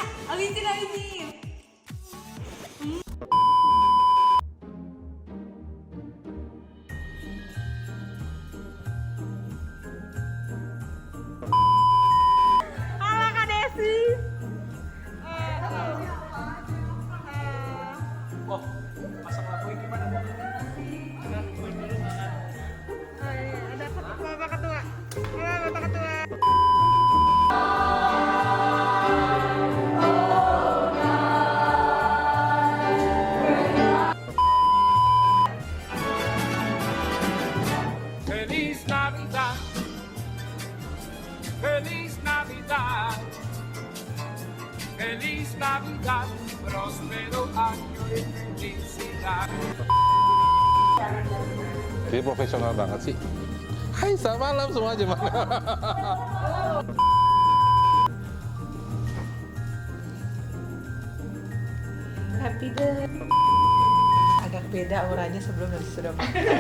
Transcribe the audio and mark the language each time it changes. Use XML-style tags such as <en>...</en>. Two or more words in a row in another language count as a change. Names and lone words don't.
<id>Oke. izin. Halo Kak Desi. Oh, masak lapoin gimana, Bu? Ada Bapak Ketua. Halo Bapak Ketua.</id> <es>Feliz Navidad, Feliz Navidad, Feliz Navidad, próspero año y felicidad.</es> <id>Dia profesional banget sih. Hai, selamat malam semua gimana?</id> <en>Happy day.</en> <id>Agak beda auranya sebelum dan sudah makan.</id>